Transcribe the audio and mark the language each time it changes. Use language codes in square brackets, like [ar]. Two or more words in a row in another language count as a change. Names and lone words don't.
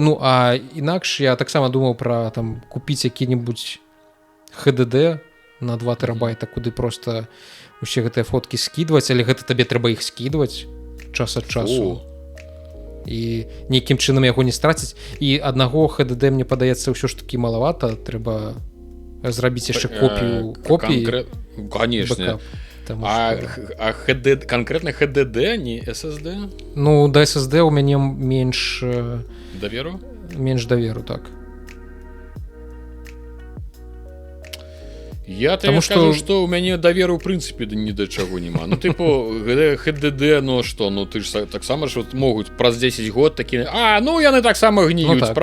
[be] Ну, а інакш я таксама думаў пра там купіць які-небудзь HDD на 2 тэрабайта, куды просто усе гэтыя фоткі скідваць, але гэта табе трэба іх скідваць час ад часу. І нейкім чынам яго не страціць. І аднаго HDD, мне падаецца, ўсё ж такі малавата, трэба зрабіць яшчэ копію копіі [ru] конечно. Конкретно HDD, не SSD? [be] Ну, да SSD у мяне менш даверу? Менш даверу, так. Я табе скажу, што ў мяне даверу ў прынцыпе ні да чаго няма. Ну тыпу HDD, ну што, ну ты ж таксама ж могуць праз 10 год такі ну яны таксама гніюць, ну, так.